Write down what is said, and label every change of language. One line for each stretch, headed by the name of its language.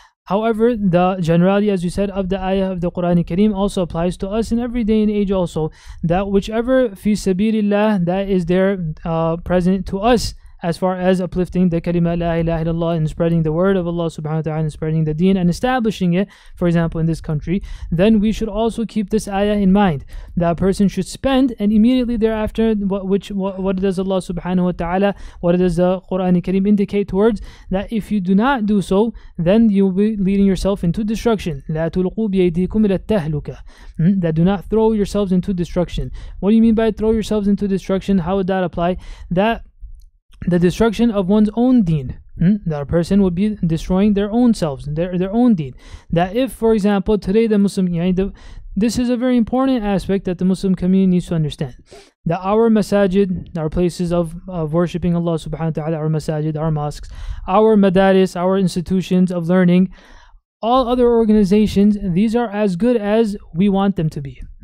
English: However, the generality, as we said, of the ayah of the Quran Kareem also applies to us in every day and age also, that whichever fi sabilillah that is there present to us, as far as uplifting the kalima la ilaha illallah and spreading the word of Allah subhanahu wa ta'ala and spreading the deen and establishing it, for example in this country, then we should also keep this ayah in mind. That person should spend, and immediately thereafter what does Allah subhanahu wa ta'ala, what does the Quran Kareem indicate towards? That if you do not do so, then you'll be leading yourself into destruction.
Arabic: لا تلقوا بأيديكم إلى التهلكة.
English: That do not throw yourselves into destruction. What do you mean by throw yourselves into destruction? How would that apply? That the destruction of one's own deen, that a person would be destroying their own selves, their own deen. That if, for example, today the Muslim, this is a very important aspect that the Muslim community needs to understand, that our masajid, our places of worshipping Allah subhanahu wa ta'ala, our masajid, our mosques, our madaris, our institutions of learning, all other organizations, these are as good as we want them to be.